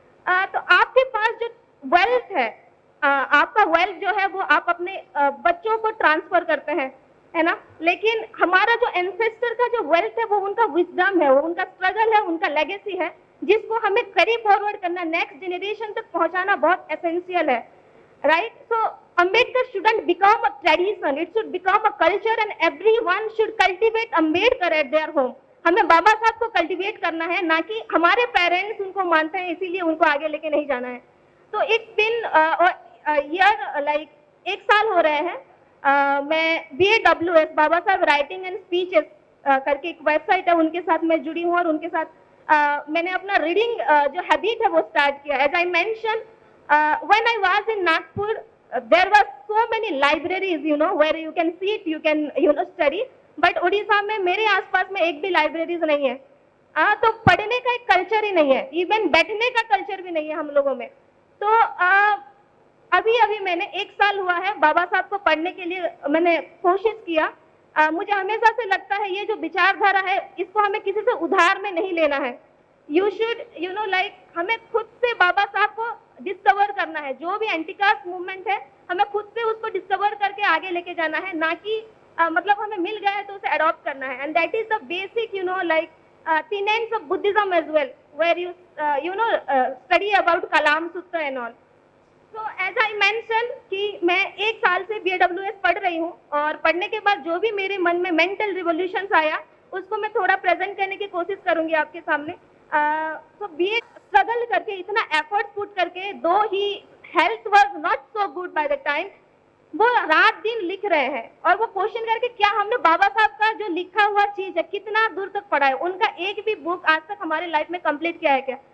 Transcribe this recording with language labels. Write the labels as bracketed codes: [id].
[hi] तो आपके पास जो वेल्थ है, आपका वेल्थ जो है वो आप अपने बच्चों को ट्रांसफर करते हैं, है ना, लेकिन हमारा जो एंसेस्टर का जो वेल्थ है वो उनका विजडम है, वो उनका स्ट्रगल है, उनका लेगेसी है, जिसको हमें कैरी फॉरवर्ड करना, नेक्स्ट जनरेशन तक पहुंचाना बहुत एसेंशियल है, right. [en] So Ambedkar shouldn't become a tradition, it should become a culture and everyone should cultivate Ambedkar at their home। [hi] हमें बाबा साहब को कल्टीवेट करना है, ना कि हमारे पेरेंट्स उनको मानते हैं इसीलिए उनको आगे लेके नहीं जाना है। तो [en] it's been year like [hi] 1 साल हो रहे हैं, मैं BAWS बाबा साहब राइटिंग एंड स्पीचेस करके एक वेबसाइट है, उनके साथ मैं जुड़ी हूँ और उनके साथ मैंने अपना रीडिंग जो हैबिट है वो स्टार्ट किया। [en] as I mention, when I was in Nagpur there were so many libraries, where you can sit, you can study, but [hi] Orissa में मेरे आसपास में एक भी लाइब्रेरीज नहीं है। तो पढ़ने का एक कल्चर ही नहीं है, इवन बैठने का कल्चर भी नहीं है हम लोगों में। तो अभी अभी मैंने 1 साल हुआ है बाबा साहब को पढ़ने के लिए मैंने कोशिश किया। मुझे हमेशा से लगता है ये जो विचारधारा है इसको हमें किसी से उधार में नहीं लेना है। [en] you should like [hi] हमें खुद से बाबा साहब को डिस्कवर करना है। जो भी एंटी कास्ट मूवमेंट है हमें खुद से उसको डिस्कवर करके आगे लेके जाना है, ना कि मतलब हमें मिल गया है तो उसे अडॉप्ट करना है। [en] And that is the basic like tenets of Buddhism as well, where you study about Kalam Sutra and all. So as I mentioned [hi] कि मैं 1 साल से BAWS पढ़ रही हूँ, और पढ़ने के बाद जो भी मेरे मन में मेंटल रिवोल्यूशंस आया उसको मैं थोड़ा प्रेजेंट करने की कोशिश करूंगी आपके सामने। तो BA स्ट्रगल करके, इतना एफर्ट पुट करके, दो ही [en] health was not so good by the time, [hi] वो रात दिन लिख रहे हैं और वो क्वेश्चन करके क्या हमने बाबा साहब का जो लिखा हुआ चीज है कितना दूर तक पढ़ा है, उनका एक भी बुक आज तक हमारे लाइफ में कंप्लीट किया है क्या।